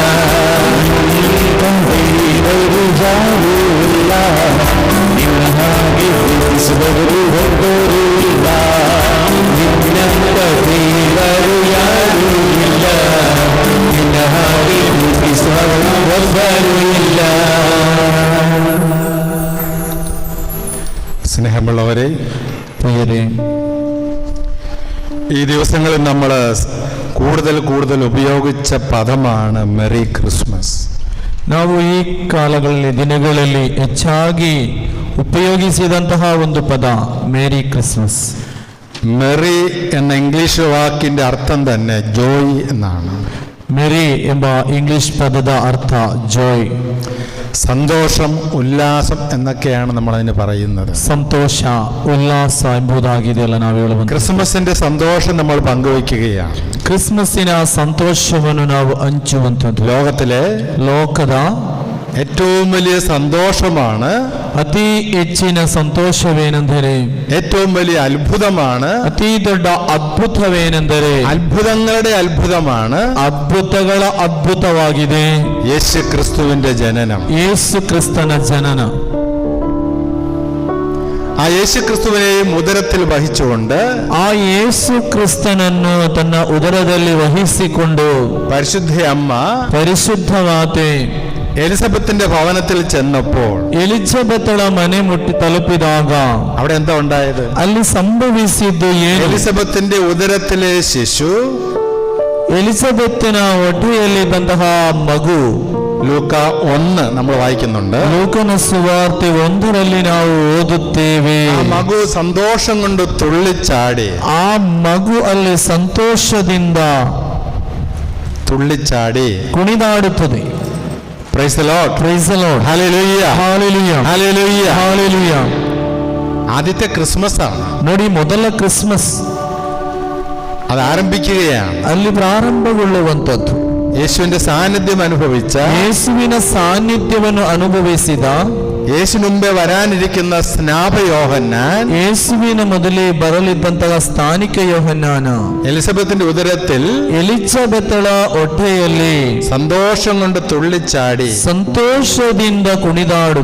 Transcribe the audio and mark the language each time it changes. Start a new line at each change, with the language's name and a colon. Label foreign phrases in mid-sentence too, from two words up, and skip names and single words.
Kannada: ದೇವರು ಯಾರೂ ಇಲ್ಲ ನಿನ್ನ ಹಾಗೆ ಪ್ರೀತಿಸುವವರು ಒಬ್ಬರೂ ಇಲ್ಲ ನಿನ್ನಂತ ದೇವರು ಯಾರೂ ಇಲ್ಲ ನಿನ್ನ ಹಾಗೆ ಪ್ರೀತಿಸುವವರು ಒಬ್ಬರೂ ಇಲ್ಲ.
Malayalam: സ്നേഹമുള്ളവരെ, ഈ ദിവസങ്ങളിൽ നമ്മൾ കൂടുതൽ ഉപയോഗിച്ച പദമാണ്
English: Merry Christmas.
Kannada: ನಾವು ಈ ದಿನಗಳಲ್ಲಿ ಹೆಚ್ಚಾಗಿ ಉಪಯೋಗಿಸಿದಂತಹ ಒಂದು ಪದ
English: Merry Christmas.
Malayalam: മെറി എന്ന ഇംഗ്ലീഷ് വാക്കിന്റെ അർത്ഥം തന്നെ ജോയ് എന്നാണ്.
Kannada: ಮೇರಿ ಎಂಬ ಇಂಗ್ಲಿಷ್ ಪದದ ಅರ್ಥ ಜಾಯ್,
Malayalam: സന്തോഷം, ഉല്ലാസം എന്നൊക്കെയാണ് നമ്മൾ അതിന് പറയുന്നത്.
Kannada: ಸಂತೋಷ, ಉಲ್ಲಾಸ ಎಂಬುದಾಗಿದೆಯಲ್ಲ ನಾವು ಹೇಳುವಂತ.
Malayalam: ക്രിസ്മസിന്റെ സന്തോഷം നമ്മൾ പങ്കുവയ്ക്കുകയാണ്.
Kannada: ಕ್ರಿಸ್ಮಸ್ಸಿನ ಸಂತೋಷವನ್ನು ನಾವು ಹಂಚುವಂಥದ್ದು. ಲೋಕದ
Malayalam: ഏറ്റവും വലിയ സന്തോഷമാണ്,
Kannada: ಅತಿ ಹೆಚ್ಚಿನ ಸಂತೋಷವೇನೆಂದರೆ,
Malayalam: ഏറ്റവും വലിയ അത്ഭുതമാണ്,
Kannada: ಅತಿ ದೊಡ್ಡ ಅದ್ಭುತವೇನೆಂದರೆ,
Malayalam: അത്ഭുതങ്ങളുടെ അത്ഭുതമാണ്
Kannada: ಅದ್ಭುತಗಳ ಅದ್ಭುತವಾಗಿದೆ
Malayalam: യേശു ക്രിസ്തുവിന്റെ ജനനം.
Kannada: ಯೇಸು ಕ್ರಿಸ್ತನ ಜನನ.
Malayalam: ആ യേശു ക്രിസ്തുവിനെ ഉദരത്തിൽ വഹിച്ചുകൊണ്ട്,
Kannada: ಆ ಯೇಸು ಕ್ರಿಸ್ತನನ್ನು ತನ್ನ ಉದರದಲ್ಲಿ ವಹಿಸಿಕೊಂಡು
Malayalam: പരിശുദ്ധ അമ്മ
Kannada: ಪರಿಶುದ್ಧವಾತೆ
Malayalam: എലിസബത്തിന്റെ ഭവനത്തിൽ ചെന്നപ്പോൾ,
Kannada: ಎಲಿಜಬೆತ್ತಳ ಮನೆ ಮುಟ್ಟಿ ತಲುಪಿದಾಗ
Malayalam: അവിടെ എന്താ ഉണ്ടായത്?
Kannada: ಅಲ್ಲಿ ಸಂಭವಿಸಿದ್ದು ಏನು?
Malayalam: എലിസബത്തിന്റെ ഉദരത്തിലെ ശിശു,
Kannada: ಎಲಿಜಬೆತ್ತಿನ ಹೊಟ್ಟೆಯಲ್ಲಿದ್ದಂತಹ ಮಗು.
Malayalam: ലൂക്ക 1 നമ്മൾ വായിക്കുന്നുണ്ട്.
Kannada: ಲೂಕನ ಸುವಾರ್ತೆ 1ರಲ್ಲಿ ನಾವು ಓದುತ್ತೇವೆ,
Malayalam: ആ മകു സന്തോഷം കൊണ്ട് തുള്ളിച്ചാടി.
Kannada: ಆ ಮಗು ಅಲ್ಲಿ ಸಂತೋಷದಿಂದ
Malayalam: തുള്ളിച്ചാടി
Kannada: ಕುಣಿದಾಡುತ್ತದೆ.
English: Praise the Lord, Praise the Lord,
Malayalam: ഹല്ലേലൂയ,
Kannada: ಹಲ್ಲೆಲೂಯಾ,
Malayalam: ഹല്ലേലൂയ.
Kannada: ಹಲ್ಲೆಲೂಯಾ.
Malayalam: ആദ്യത്തെ ക്രിസ്മസ് ആണ്.
Kannada: ನೋಡಿ, ಮೊದಲ ಕ್ರಿಸ್ಮಸ್
Malayalam: അത് ആരംഭിക്കുകയാണ്.
Kannada: ಅಲ್ಲಿ ಪ್ರಾರಂಭಗೊಳ್ಳುವಂಥದ್ದು.
Malayalam: യേശുവിന്റെ സാന്നിധ്യം അനുഭവിച്ച,
Kannada: ಯೇಸುವಿನ ಸಾನ್ನಿಧ್ಯವನ್ನು ಅನುಭವಿಸಿದ,
Malayalam: യേശു മുമ്പേ വരാനിരിക്കുന്ന സ്നാപ യോഹന്നാൻ,
Kannada: ಯೇಸುವಿನ ಮೊದಲೇ ಬರಲಿದ್ದಂತಹ ಸ್ಥಾನಿಕ ಯೋಹನ್ನಾನ
Malayalam: എലിസബത്തിന്റെ ഉദരത്തിൽ
Kannada: ಎಲಿಜಬೆತ್ತಳ ಹೊಟ್ಟೆಯಲ್ಲಿ
Malayalam: സന്തോഷം കൊണ്ട് തുള്ളിച്ചാടി.
Kannada: ಸಂತೋಷದಿಂದ ಕುಣಿದಾಡು.